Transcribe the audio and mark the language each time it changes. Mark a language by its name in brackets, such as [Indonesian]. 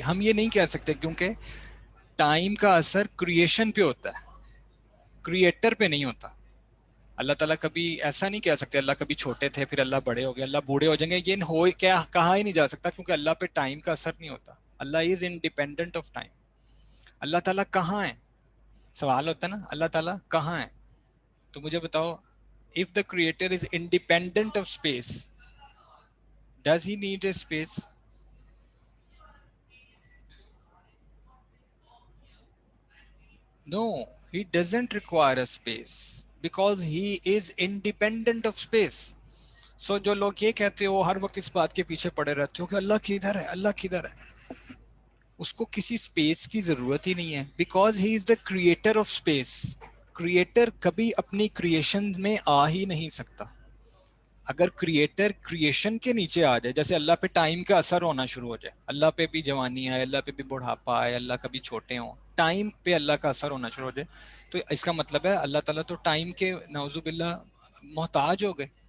[Urdu] ہم یہ نہیں کہہ سکتے کیونکہ ٹائم کا اثر کریشن پہ ہوتا ہے، کریٹر پہ نہیں ہوتا. اللہ تعالیٰ کبھی ایسا نہیں کہہ سکتے اللہ کبھی چھوٹے تھے پھر اللہ بڑے ہو گئے، اللہ بوڑھے ہو جائیں گے. یہ ہو کیا کہا ہی نہیں جا سکتا کیونکہ اللہ پہ ٹائم کا اثر نہیں ہوتا. [English] Allah is independent of time. [Urdu] اللہ تعالیٰ کہاں ہے؟ سوال ہوتا ہے نا اللہ تعالیٰ کہاں ہے. تو مجھے بتاؤ، [English] if the creator is independent of space, does he need a space? No, he doesn't require a space because he is independent of space. [Urdu] So جو لوگ یہ کہتے ہو ہر وقت اس بات کے پیچھے پڑے رہتے ہو کہ اللہ کدھر ہے، اللہ کدھر ہے، اس کو کسی اسپیس کی ضرورت ہی نہیں ہے [English] Because he is the creator of space. [Urdu] Creator کبھی اپنی کریشن میں آ ہی نہیں سکتا. اگر کریٹر کریشن کے نیچے آ جائے، جیسے اللہ پہ ٹائم کا اثر ہونا شروع ہو جائے، اللہ پہ بھی جوانی آئے، اللہ پہ بھی بڑھاپا آئے، اللہ کبھی چھوٹے ہوں، ٹائم پہ اللہ کا اثر ہونا شروع ہو جائے، تو اس کا مطلب ہے اللہ تعالیٰ تو ٹائم کے نعوذ باللہ محتاج ہو گئے.